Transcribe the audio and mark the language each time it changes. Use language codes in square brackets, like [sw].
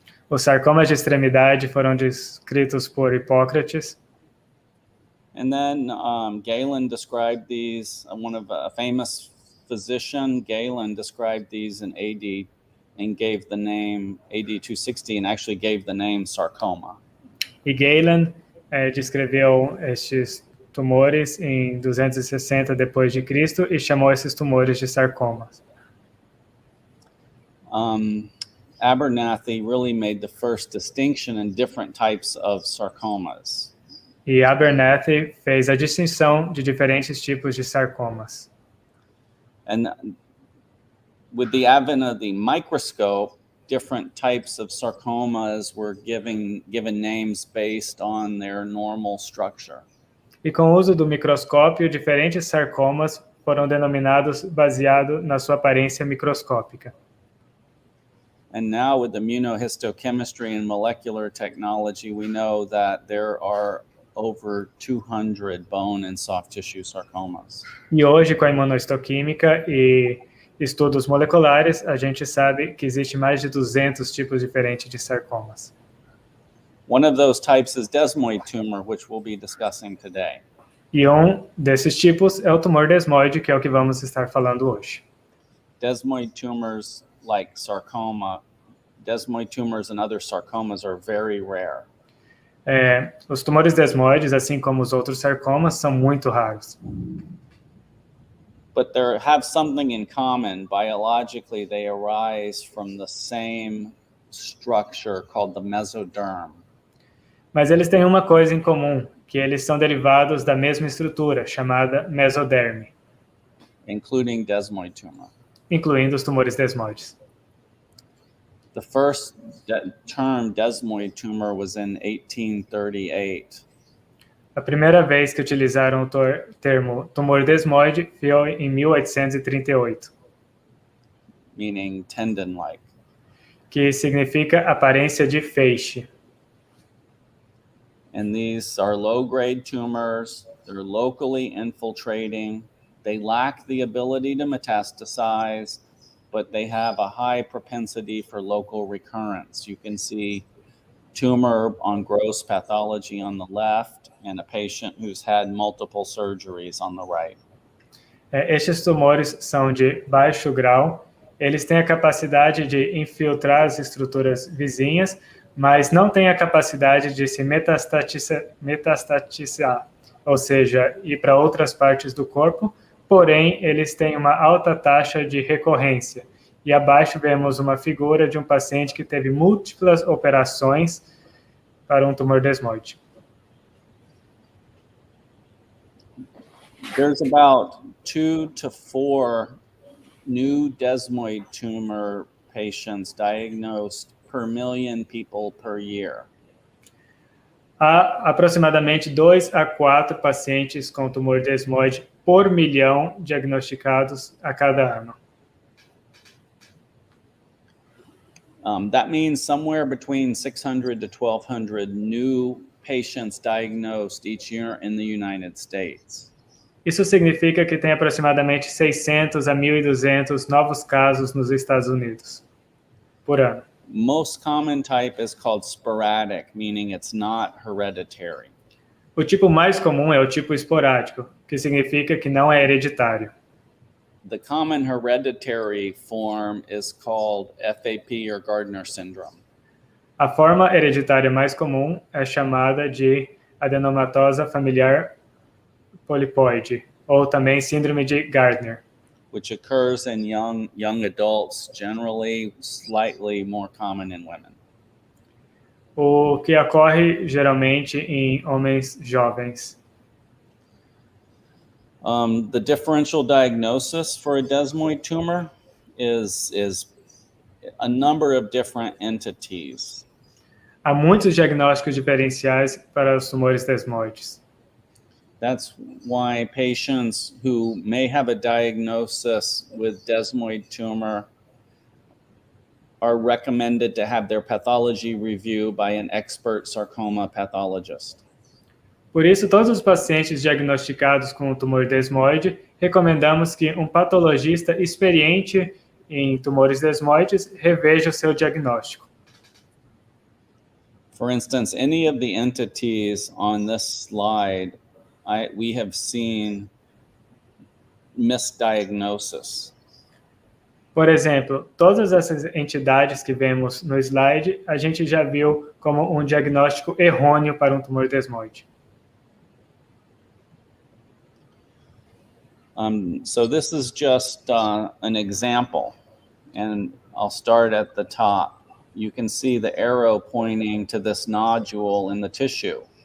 [pt] Os sarcomas de extremidade foram descritos por Hipócrates. [en] And then Galen described these, a famous physician, Galen described these in AD and gave the name AD260 and actually gave the name sarcoma. [pt] E Galen descreveu estes tumores em 260 depois de Cristo e chamou esses tumores de sarcomas. [en] Abernathy really made the first distinction in different types of sarcomas. [pt] E Abernathy fez a distinção de diferentes tipos de sarcomas. [en] And with the advent of the microscope, different types of sarcomas were given names based on their normal structure. [pt] E com o uso do microscópio, diferentes sarcomas foram denominados baseado na sua aparência microscópica. [en] And now with immunohistochemistry and molecular technology, we know that there are over 200 bone and soft tissue sarcomas. [pt] E hoje, com a imunohistoquímica e estudos moleculares, a gente sabe que existe mais de 200 tipos diferentes de sarcomas. [en] One of those types is desmoide tumor, which we'll be discussing today. [pt] E desses tipos é o tumor desmoide, que é o que vamos estar falando hoje. [en] Desmoide tumors, like sarcoma, desmoide tumors and other sarcomas are very rare. [pt] Os tumores desmoides, assim como os outros sarcomas, são muito raros. [en] But they have something in common. Biologically, they arise from the same structure called the mesoderm. [pt] Mas eles têm uma coisa em comum, que eles são derivados da mesma estrutura, chamada mesoderme, [en] including desmoide tumor. [pt] Incluindo os tumores desmoides. [en] The first term desmoide tumor was in 1838. [pt] A primeira vez que utilizaram o termo tumor desmoide foi em 1838. [en] Meaning tendon-like. [pt] Que significa aparência de feixe. [en] And these are low-grade tumors. They're locally infiltrating. They lack the ability to metastasize, but they have a high propensity for local recurrence. You can see tumor on gross pathology on the left and a patient who's had multiple surgeries on the right. [pt] Estes tumores são de baixo grau. Eles têm a capacidade de infiltrar as estruturas vizinhas, mas não têm a capacidade de se metastatizar, ou seja, ir para outras partes do corpo, porém, eles têm uma alta taxa de recorrência. E abaixo vemos uma figura de um paciente que teve múltiplas operações para um tumor desmoide. [en] There's about 2 to 4 new desmoide tumor patients diagnosed per million people per year. [pt] Há aproximadamente 2 a 4 pacientes com tumor desmoide por milhão diagnosticados a cada ano. [en] That means somewhere between 600 to 1,200 new patients diagnosed each year in the United States. [pt] Isso significa que tem aproximadamente 600 a 1.200 novos casos nos Estados Unidos por ano. [en] Most common type is called sporadic, meaning it's not hereditary. [pt] O tipo mais comum é o tipo esporádico, que significa que não é hereditário. [en] The common hereditary form is called FAP or Gardner syndrome. [pt] A forma hereditária mais comum é chamada de adenomatosa familiar polipoide, ou também síndrome de Gardner. [en] Which occurs in young adults, generally slightly more common in women. [pt] O que ocorre geralmente em homens jovens. [en] The differential diagnosis for a desmoide tumor is a number of different entities. [pt] Há muitos diagnósticos diferenciais para os tumores desmoides. [en] That's why patients who may have a diagnosis with desmoide tumor are recommended to have their pathology reviewed by an expert sarcoma pathologist. [pt] Por isso, todos os pacientes diagnosticados com o tumor desmoide, recomendamos que um patologista experiente em tumores desmoides reveja o seu diagnóstico. [en] For instance, any of the entities on this slide, we have seen misdiagnosis. [pt] Por exemplo, todas essas entidades que vemos no slide, a gente já viu como um diagnóstico errôneo para um tumor desmoide. [en] So this is just an example, and I'll start at the top. You can see the arrow pointing to this nodule in the tissue.